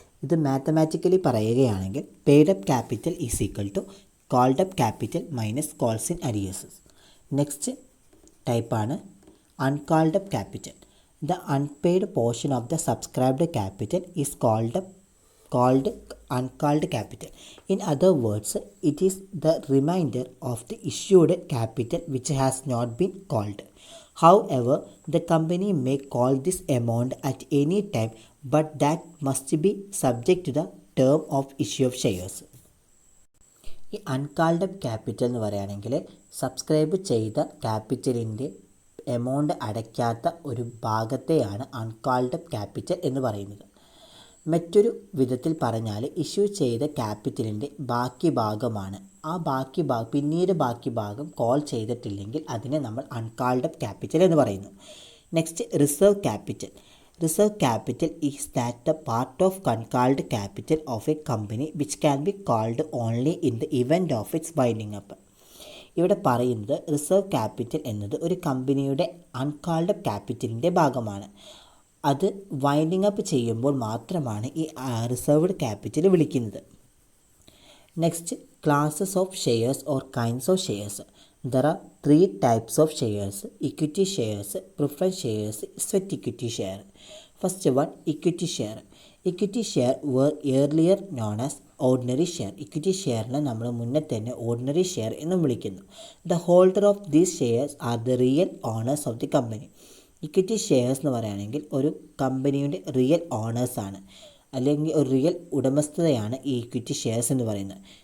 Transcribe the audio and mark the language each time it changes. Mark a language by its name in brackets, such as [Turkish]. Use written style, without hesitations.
[Malayalam] ഇത് മാത്തമാറ്റിക്കലി പറയുകയാണെങ്കിൽ [English] Paid up capital is equal to called up capital minus calls in arrears. [Malayalam] Next ടൈപ്പാണ് uncalled up capital. [English] The unpaid portion of the subscribed capital is called uncalled capital. In other words, it is the remainder of the issued capital which has not been called. However, the company may call this amount at any time, but that must be subject to the term of issue of shares. [Malayalam] ഈ അൺകാൾഡ് up capital എന്ന് പറയുകയാണെങ്കിൽ subscribe ചെയ്ത ക്യാപിറ്റലിൻ്റെ amount അടയ്ക്കാത്ത ഒരു ഭാഗത്തെയാണ് അൺകാൾഡ് up capital എന്ന് പറയുന്നത്. മറ്റൊരു വിധത്തിൽ പറഞ്ഞാൽ ഇഷ്യൂ ചെയ്ത ക്യാപിറ്റലിൻ്റെ ബാക്കി ഭാഗമാണ്. ആ പിന്നീട് ബാക്കി ഭാഗം കോൾ ചെയ്തിട്ടില്ലെങ്കിൽ അതിനെ നമ്മൾ അൺകാൾഡ് അപ്പ് ക്യാപിറ്റൽ എന്ന് പറയുന്നു. [English] Next reserve capital. Reserve capital is that the part of uncalled capital of a company which can be called only in the event of its winding up. [Malayalam] ഇവിടെ പറയുന്നത് റിസർവ് ക്യാപിറ്റൽ എന്നത് ഒരു കമ്പനിയുടെ അൺകാൾഡ് അപ്പ് ക്യാപിറ്റലിൻ്റെ ഭാഗമാണ്. അത് winding up ചെയ്യുമ്പോൾ മാത്രമാണ് ഈ റിസർവ്ഡ് ക്യാപിറ്റൽ വിളിക്കുന്നത്. [English] Next classes of shares or kinds of shares. There are 3 types of shares: equity shares, preference shares, sweat equity share. First one, equity share. Equity share were earlier known as ordinary share. [Malayalam] Equity ഷെയറിനെ നമ്മൾ മുന്നേ തന്നെ ordinary share എന്നും വിളിക്കുന്നു. [English] The holder of these shares are the real owners of the company. [Malayalam] Equity shares എന്ന് പറയുകയാണെങ്കിൽ ഒരു കമ്പനിയുടെ real ഓണേഴ്സാണ്, അല്ലെങ്കിൽ ഒരു റിയൽ ഉടമസ്ഥതയാണ് ഈ ഇക്വിറ്റി ഷെയർസ് എന്ന് പറയുന്നത്.